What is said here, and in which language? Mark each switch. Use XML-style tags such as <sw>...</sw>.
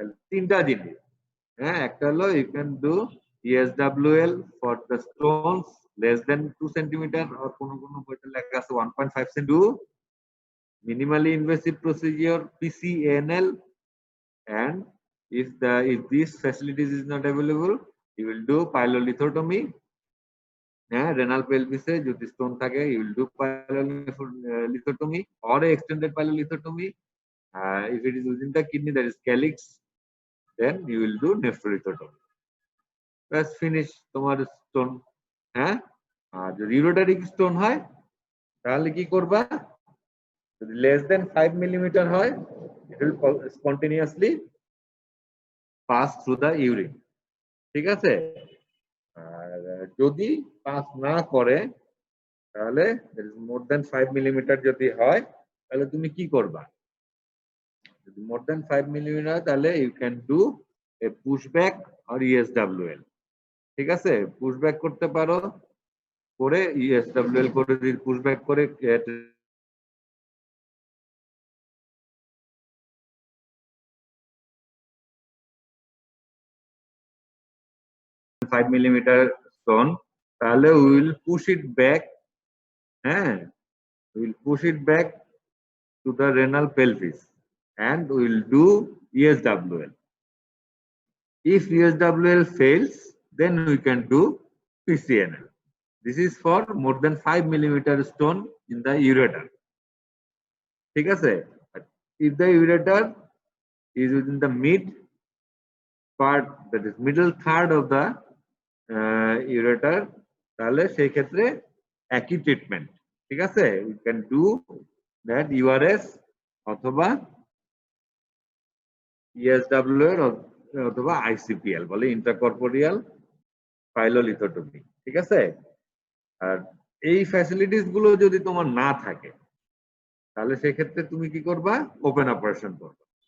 <bn>তিনটা জিনিস, একটা হলো</bn> <en>you can do ESWL for the stones less than 2 centimeter or</en> <bn>কোনো বইতে লেখা আছে</bn> <en>1.5 cm, do minimally invasive procedure PCNL, and if these facilities is not available, you will do pyelolithotomy. Renal pelvis</en> <bn>যদি stone থাকে,</bn> <en>you will do pyelolithotomy or extended pyelolithotomy. If it is within the kidney, that is calyx, then you will do nephrolithotomy. That's finish তোমার stone.</en> <bn>আর যদি ইউরোটারিক stone হয় তাহলে কি করবা,</bn> <en>যদি less than 5 millimeter হয়, it will spontaneously pass through the urine,</en> <bn>ঠিক আছে। আর যদি পাস না করে, তাহলে মোর দেন 5 মিলিমিটার যদি হয়, তাহলে তুমি কি করবা, যদি মোর দেন 5 মিলিমিটার, তাহলে</bn> <en>you can do a pushback or ESWL,</en> <bn>ঠিক আছে। পুশব্যাক করতে পারো, করে ESWL করে পুশব্যাক</bn> <en>করে 5 millimeter stone, তাহলে we will push it back, we will push it back to the renal pelvis and we will do ESWL. If ESWL fails, then we can do PCNL. This is for more than 5 millimeter stone in the ureter,</en> <bn>ঠিক আছে।</bn> <en>If the ureter is within the mid part, that is middle third of the ureter,</en> <bn>তাহলে সেই ক্ষেত্রে একই treatment, ঠিক আছে?</bn> <en>you can do that URS</en> <bn>অথবা</bn> <en>ESW এর অথবা ICPL বলে, ইন্ট্রাকর্পোরিয়াল পাইলোলিথোটমি,</en> <bn>ঠিক আছে? আর এই ফ্যাসিলিটিস গুলো যদি তোমার না থাকে তাহলে সেক্ষেত্রে তুমি কি করবা? ওপেন অপারেশন করবা।</bn>